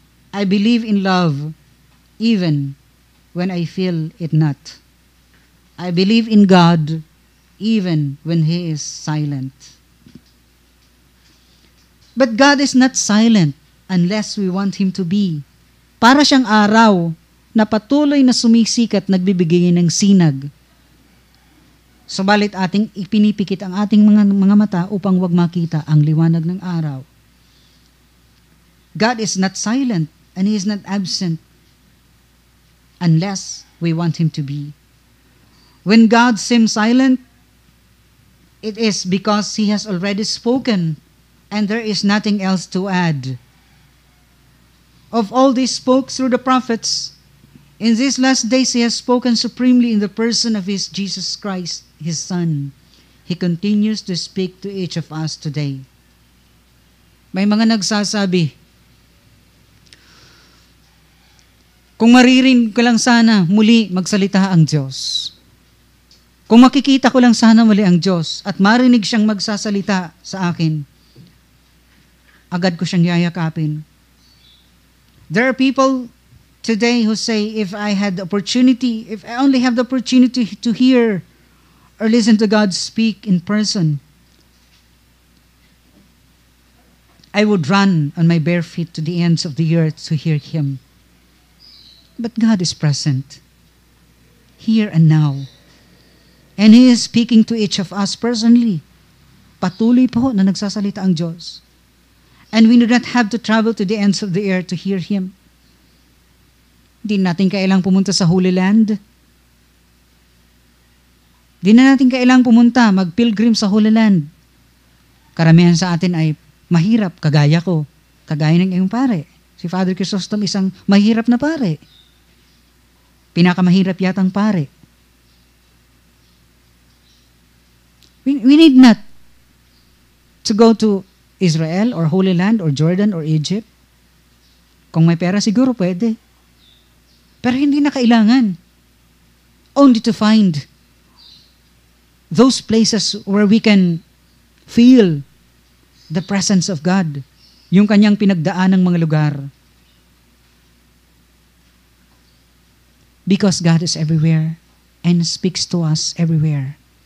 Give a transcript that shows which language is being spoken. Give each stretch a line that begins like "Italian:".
English: I believe in love even when I feel it not. I believe in God even when He is silent. But God is not silent unless we want Him to be.
Filipino: Para siyang araw na patuloy na sumisikat, nagbibigay ng sinag. Subalit ating ipinipikit ang ating mga mata upang wag makita ang liwanag ng araw.
English: God is not silent and He is not absent unless we want Him to be. When God seems silent, it is because He has already spoken and there is nothing else to add. Of all He spoke through the prophets, in these last days He has spoken supremely in the person of His Jesus Christ, His Son. He continues to speak to each of us today.
Filipino: May mga nagsasabi, kung maririnig ko lang sana muli magsalita ang Diyos. Kung makikita ko lang sana muli ang Diyos at marinig siyang magsasalita sa akin, agad ko siyang yayakapin.
English: There are people today who say, if I had the opportunity, if I only have the opportunity to hear or listen to God speak in person, I would run on my bare feet to the ends of the earth to hear Him. But God is present, here and now. And He is speaking to each of us personally.
Filipino: Patuloy po na nagsasalita ang Diyos.
English: And we do not have to travel to the ends of the earth to hear Him.
Filipino: Di natin kailang pumunta sa Holy Land. Di na natin kailang pumunta, mag-pilgrim sa Holy Land. Karamihan sa atin ay mahirap, kagaya ko. Kagaya ng iyong pare. Si Father Chrysostom isang mahirap na pare. Pinakamahirap yatang pare.
English: We need not to go to Israel or Holy Land or Jordan or Egypt.
Filipino: Kung may pera siguro pwede. Pero hindi na kailangan.
English: Only to find those places where we can feel the presence of God.
Filipino: Yung kanyang pinagdaan ng mga lugar.
English: Because God is everywhere and speaks to us everywhere.